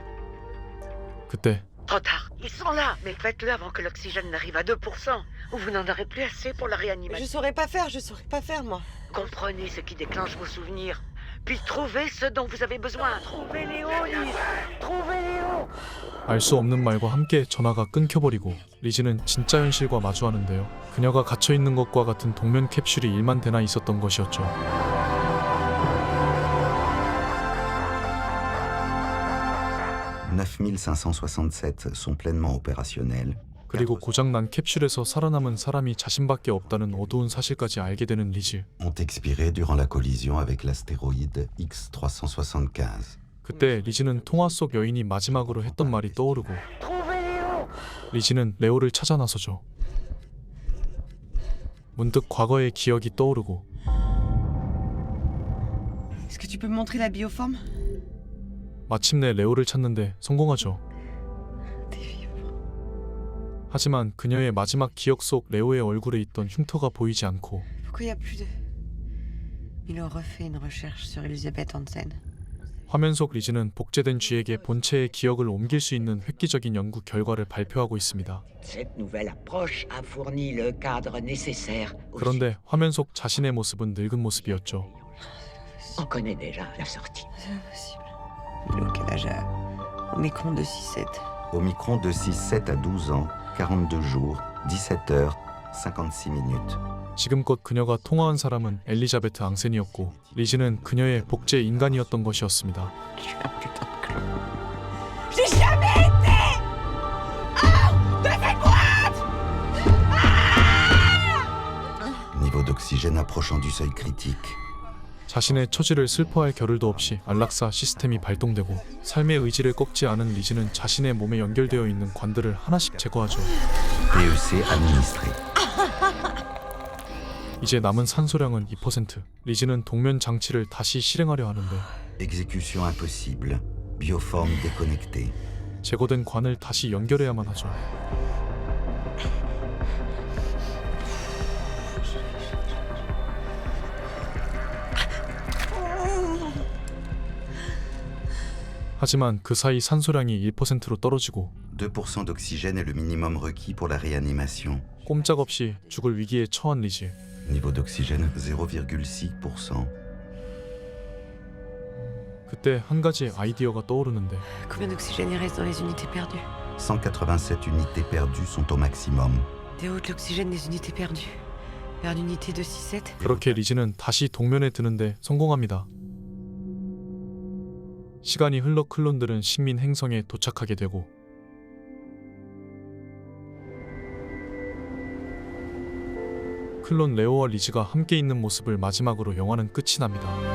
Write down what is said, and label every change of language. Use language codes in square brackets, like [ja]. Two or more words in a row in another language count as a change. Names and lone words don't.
[ko] 그때 [fr] Trop tard. Ils sont là. Mais faites-le avant que l'oxygène n'arrive à 2%. Ou vous n'en aurez plus assez pour la Je réanimation. saurais pas faire moi. Comprenez ce qui déclenche vos souvenirs. Puis trouvez ce dont vous avez besoin. Trouvez Léo, Lise. Trouvez Léo. [ko] 알 수 없는 말과 함께 전화가 끊겨버리고 리즈는 진짜 현실과 마주하는데요. 그녀가 갇혀있는 것과 같은 동면 캡슐이 1만 대나 있었던 것이었죠. [fr] 9567 sont pleinement opérationnels. [ko] 그리고 고장난 캡슐에서 살아남은 사람이 자신밖에 없다는 어두운 사실까지 알게 되는 리즈. [fr] Ont expiré durant la collision avec l'astéroïde X375. [ko] 그때 리즈는 통화 속 여인이 마지막으로 했던 말이 떠오르고 리즈는 레오를 찾아 나서죠. 문득 과거의 기억이 떠오르고 [fr] Est-ce que tu peux me montrer la bioforme? [ko] 마침내 레오를 찾는데 성공하죠. 하지만 그녀의 마지막 기억 속 레오의 얼굴에 있던 흉터가 보이지 않고 [fr] Pourquoi il y a plus de... Il a refait une recherche sur Elisabeth Hansen. [ko] 화면 속 리즈는 복제된 쥐에게 본체의 기억을 옮길 수 있는 획기적인 연구 결과를 발표하고 있습니다. [fr] Cette nouvelle approche a fourni le cadre nécessaire. [ko] 그런데 화면 속 자신의 모습은 늙은 모습이었죠. [fr] On connaît déjà la sortie. C'est impossible. Il est au quel âge à... Omicron 267. Omicron de 6-7 à 12 ans, 42 jours, 17 heures, 56 minutes. [ko] 지금껏 그녀가 통화한 사람은 엘리자베트 앙센이었고 리즈는 그녀의 복제 인간이었던 것이었습니다. [fr] J'ai jamais été hors de cette boîte. Niveau d'oxygène approchant du seuil critique. [ko] 자신의 처지를 슬퍼할 겨를도 없이 안락사 시스템이 발동되고 삶의 의지를 꺾지 않은 리즈는 자신의 몸에 연결되어 있는 관들을 하나씩 제거하죠. [fr] PEC administré. [ko] 이제 남은 산소량은 2%. 리즈는 동면 장치를 다시 실행하려 하는데 [fr] Exécution impossible. Bioforme déconnectée. [ko] 제거된 관을 다시 연결해야만 하죠. 하지만 그 사이 산소량이 1%로 떨어지고 [fr] 2% d'oxygène est le minimum requis pour la réanimation. [ko] 꼼짝없이 죽을 위기에 처한 리즈. [fr] Niveau d'oxygène 0,6%. [ko] 그때 한 가지 아이디어가 떠오르는데 [fr] Combien d'oxygène il reste dans les unités perdues? 187 unités perdues sont au maximum. Déroute l'oxygène des unités perdues. Vers l'unité 267. [ko] 그렇게 리즈는 다시 동면에 드는데 성공합니다. 시간이 흘러 클론들은 식민 행성에 도착하게 되고 클론 레오와 리즈가 함께 있는 모습을 마지막으로 영화는 끝이 납니다.